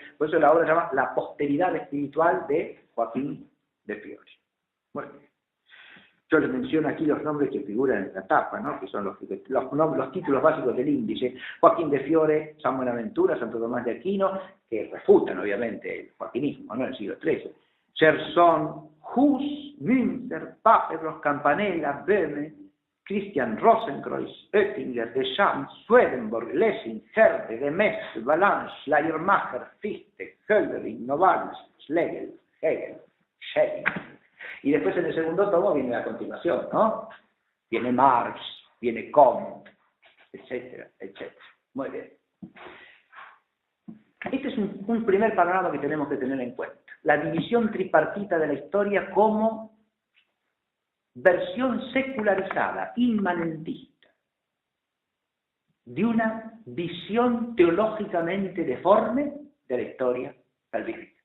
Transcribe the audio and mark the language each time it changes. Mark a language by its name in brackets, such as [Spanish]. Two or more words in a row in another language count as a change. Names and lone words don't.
[Spanish] Por eso la obra se llama La posteridad espiritual de Joaquín de Fiore. Bueno, yo les menciono aquí los nombres que figuran en la tapa, ¿no? Que son los títulos básicos del índice. Joaquín de Fiore, San Buenaventura, Santo Tomás de Aquino, que refutan obviamente el joaquinismo, ¿no? En el siglo XIII. Gerson, Hus, Münzer, Papedros, Campanella, Böhme, Christian Rosenkreuz, Oettinger, Deschamps, Swedenborg, Lessing, Herder, de Metz, Valence, Schleiermacher, Fichte, Hölderlin, Novalis, Schlegel, Hegel, Schelling. Y después en el segundo tomo viene la continuación, ¿no? Viene Marx, viene Comte, etcétera, etcétera. Muy bien. Este es un primer panorama que tenemos que tener en cuenta. La división tripartita de la historia como versión secularizada, inmanentista, de una visión teológicamente deforme de la historia calvinista.